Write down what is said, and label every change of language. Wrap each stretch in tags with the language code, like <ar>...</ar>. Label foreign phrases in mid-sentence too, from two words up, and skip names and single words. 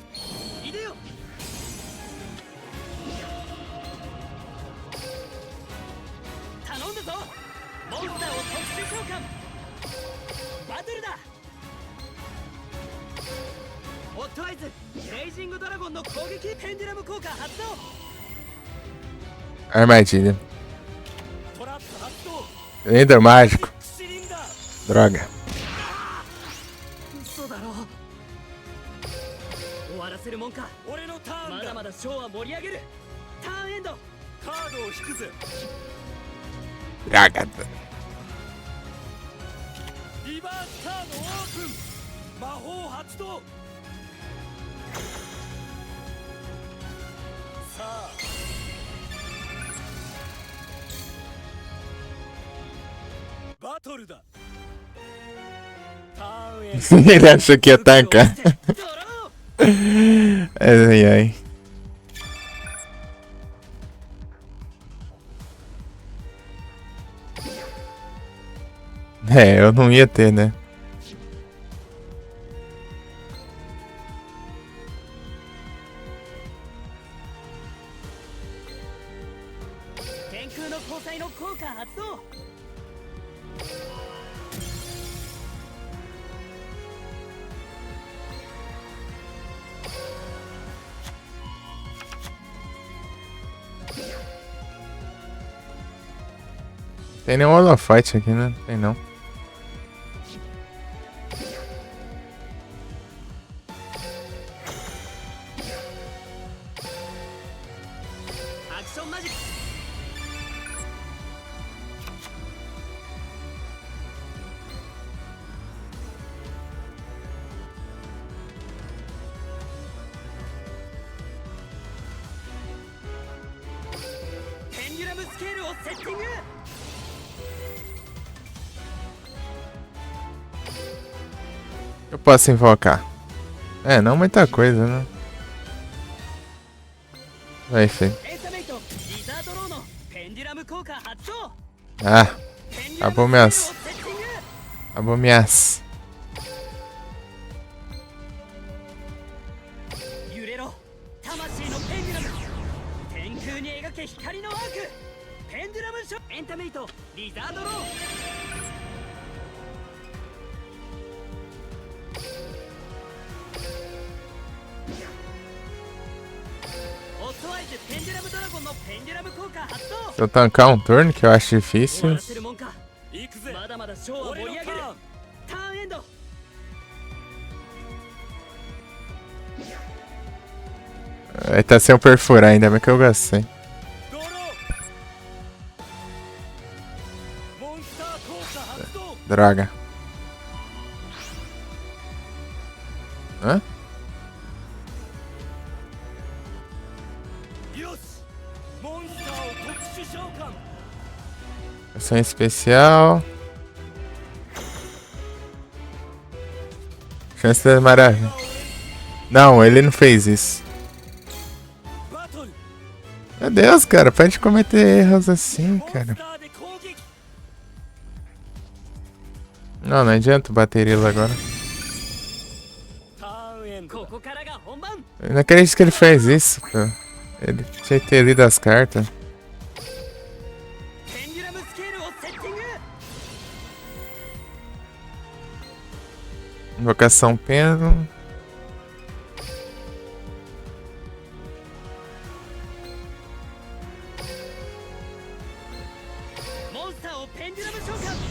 <ja>いでよ。頼んだぞ。モンスターを特殊召喚。バトルだ。オットアイズレイジングドラゴンの攻撃。ペンデュラム効果発動。</ja> <pt>Armadilha. Ender mágico. Droga.</pt> <ja>嘘だろ終わらせるもんか。俺のターンだ。まだまだショーは盛り上げる。ターンエンド。カードを引くぜ。</ja> <pt>Droga.</pt> <ja>リバースカードオープン。魔法発動。さあバトルだ。ターンエンド。</ja> <pt>Ele achou que ia tancar. Ai, ai. É, eu não ia ter, né?</pt> <ja>天空の交際の効果発動。</ja> <pt>Tem nenhum holofight aqui, né? Tem não.</pt> <ja>アクションマジック。ペンデュラムスケールをセッティング。</ja> <pt>Eu posso invocar. É, não muita coisa, né? Vai, filho.</pt> <ja>エンタメイトリザードローのペンデュラム効果発動。</ja> <pt>Ah,</pt> <ja>ペンデュラムスケールを</ja> <pt>acabou minhas.</pt> <ja>セッティング。</ja> <pt>Acabou minhas.</pt> <ja>揺れろ魂のペンデュラム。天空に描け光のアーク。ペンデュラムショエンタメイトリザードロー。オットワイズペンデュラムドラゴンのペンデュラム効果発動。</ja> <pt>Se eu tancar um turno, que eu acho</pt> <ja>終わ</ja> <pt>difícil.</pt> <ja>らせるもんか。まだまだショーは盛り上げる。ターンエンド。</ja> <pt>Ele tá sem eu perfurar, ainda bem que eu gastei.</pt> <ja>ドロー。モンスター効果発動。</ja> <pt>Droga. Hã?</pt> <ja>よし。モンスターを特殊召喚。</ja> <pt>Ação especial. Chance da maravilha. Não, ele não fez isso.</pt> <ja>バトル。</ja> <pt>Meu Deus, cara, para de cometer erros assim,</pt> <ja>モンスタ</ja> <pt>cara.</pt> <ja>ーで攻撃。</ja> <pt>Não, não adianta bater ele agora.</pt> <ja>ターンエンド。ここからが本番。</ja> <pt>Eu não acredito que ele fez isso, pô. Ele tinha que ter lido as cartas.</pt> <ja>ペンデュラムスケールをセッティング。</ja> <pt>Invocação pêndulo.</pt> <ja>モンスターをペンデュラム召喚。</ja>